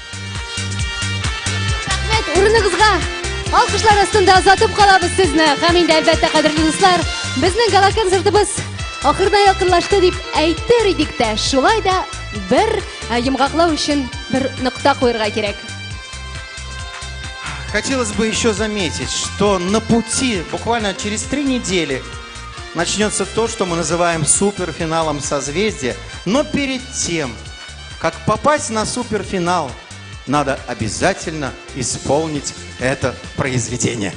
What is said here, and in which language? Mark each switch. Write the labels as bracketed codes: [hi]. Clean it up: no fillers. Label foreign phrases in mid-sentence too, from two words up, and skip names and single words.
[tt] Рәхмәт, урыныгызга. Алкышлар астында озатып калабыз сезне. Һәм инде әлбәттә, кадерле дуслар, безнең гала концертыбыз ахырына якынлашты дип әйтер идек тә. Шулай да бер йомгаклау өчен бер нокта куярга кирәк. [ru] Хотелось бы еще заметить, что на пути буквально через 3 недели начнется то, что мы называем суперфиналом созвездия. Но перед тем, как попасть на суперфинал, надо обязательно исполнить это произведение.